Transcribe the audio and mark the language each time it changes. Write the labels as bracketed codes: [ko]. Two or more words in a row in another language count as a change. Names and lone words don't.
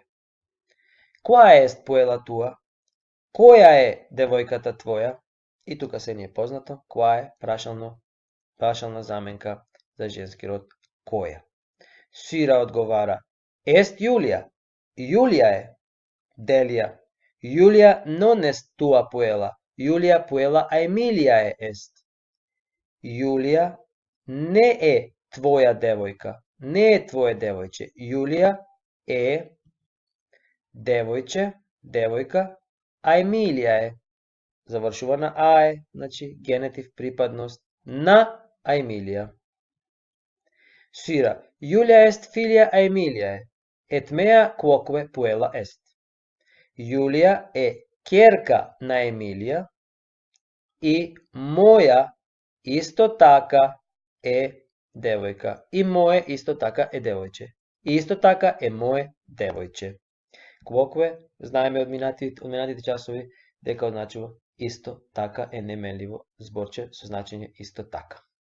[mk] Која е [la] puella tua? [mk] Која е девојката твоја? И тука се ни е познато, која е прашална заменка за женски род која. Сира одговара, ест Јулија. Јулија е. Делија. Јулија [la] non est tua puela. Јулија puela Aemiliae est. [mk] Јулија не е твоја девојка. Не е твое девојче. Јулија е девојче, девојка, Аемилија е. Завршува на а е, значи генетив припадност на Аемилија. [la] Сира, Јулија est filia Aemiliae, et mea quoque puella est. [mk] Јулија е ќерка на Емилија и моја исто така е девојка. И моје исто така е девојче. И исто така е моје девојче. Quoque, знаеме од минатите часови, дека означува исто така е неменливо зборче со значење исто така.